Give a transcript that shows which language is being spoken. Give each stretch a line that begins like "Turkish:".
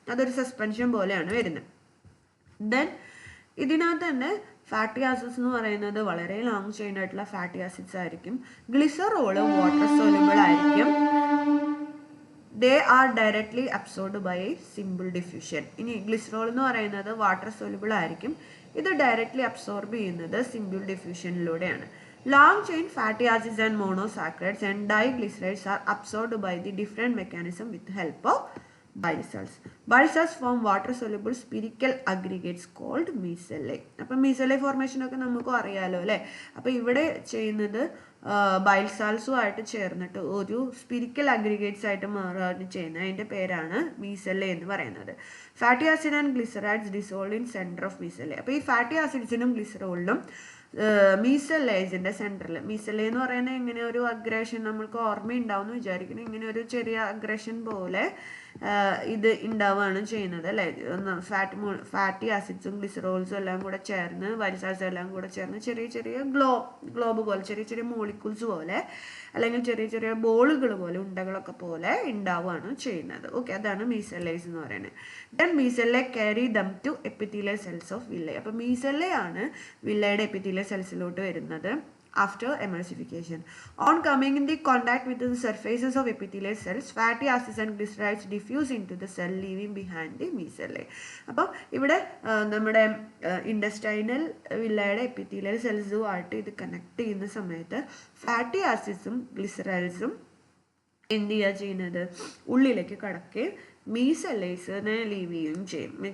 Malayalam: അതൊരു സസ്പെൻഷൻ പോലെയാണ് വരുന്നത്. ദെൻ ഇതിനകത്ത് തന്നെ ഫാറ്റി ആസിഡ്സ് എന്ന് പറയുന്നത് വളരെ ലോങ് ചെയിൻ ആയിട്ടുള്ള ഫാറ്റി ആസിഡ്സ് ആയിരിക്കും. ഗ്ലിസറോള് വാട്ടർ സോലുബിൾ ആയിരിക്കും.
English: They are directly absorbed by simple diffusion.
Malayalam: ഇനി ഗ്ലിസറോൾ എന്ന് പറയുന്നത് വാട്ടർ സോലുബിൾ ആയിരിക്കും, ഇത് ഡയറക്ട്ലി അബ്സോർബ് ചെയ്യുന്നത് simple ഡിഫ്യൂഷനിലൂടെയാണ്.
English: Long chain fatty acids and monosaccharides and diglycerides are absorbed by the different mechanism with the help of bile salts. Bile salts form water soluble spherical aggregates called micelle.
Malayalam: അപ്പോൾ മീസെല്ലെ formation ഒക്കെ നമുക്ക് അറിയാലോ അല്ലേ. അപ്പോൾ ഇവിടെ ചെയ്യുന്നത് bile സാൾസുമായിട്ട് ചേർന്നിട്ട് ഒരു സ്പിരിക്കൽ അഗ്രിഗേറ്റ്സ് ആയിട്ട് മാറുകയാണ് ചെയ്യുന്നത്. അതിൻ്റെ പേരാണ് മീസെല്ലെ എന്ന് പറയുന്നത്.
English: Fatty acid and glycerides dissolve in centre of micelle.
Malayalam: അപ്പോൾ ഈ ഫാറ്റി ആസിഡ്സിനും ഗ്ലിസറോളിനും മീസെല്ലേസിന്റെ സെന്ററിൽ, മീസെല്ലേ എന്ന് പറയുന്നത് ഇങ്ങനെ ഒരു അഗ്രഷൻ, നമ്മൾക്ക് ഓർമ്മയുണ്ടാവും എന്ന് വിചാരിക്കണം, ഇങ്ങനെ ഒരു ചെറിയ അഗ്രഷൻ പോലെ ഇത് ഉണ്ടാവുകയാണ് ചെയ്യുന്നത് അല്ലേ. ഫാറ്റി ആസിഡ്സും ഗ്ലിസറോൾസും എല്ലാം കൂടെ ചേർന്ന്, വൈൽസാൾസും എല്ലാം കൂടെ ചേർന്ന് ചെറിയ ചെറിയ ഗ്ലോബ് പോലെ, ചെറിയ ചെറിയ മോളിക്യൂൾസ് പോലെ, അല്ലെങ്കിൽ ചെറിയ ചെറിയ ബോളുകൾ പോലെ, ഉണ്ടകളൊക്കെ പോലെ ഉണ്ടാവുകയാണ് ചെയ്യുന്നത്. ഓക്കെ, അതാണ് മീസെല്ലേസ് എന്ന് പറയുന്നത്.
English: Then micelle carry them to epithelial cells of villi.
Malayalam: അപ്പൊ മീസെല്ലെ ആണ് വില്ലയുടെ എപ്പിത്തീലിയൽ സെൽസിലോട്ട് വരുന്നത്
English: after emulsification. On coming in the contact with the surfaces of epithelial cells, fatty acids and glycerides diffuse into the cell, leaving behind the mesellae.
Malayalam: അപ്പോൾ ഇവിടെ നമ്മുടെ intestinal വില്ലയുടെ epithelial സെൽസുമായിട്ട് ഇത് connect ചെയ്യുന്ന സമയത്ത് fatty ആസിഡ്സും ഗ്ലിസറൈഡ്സും എന്ത് ചെയ്യുക ചെയ്യുന്നത്, ഉള്ളിലേക്ക് കടക്കുകയും മീസെല്ലേസിനെ ലീവ് ചെയ്യുകയും ചെയ്യും.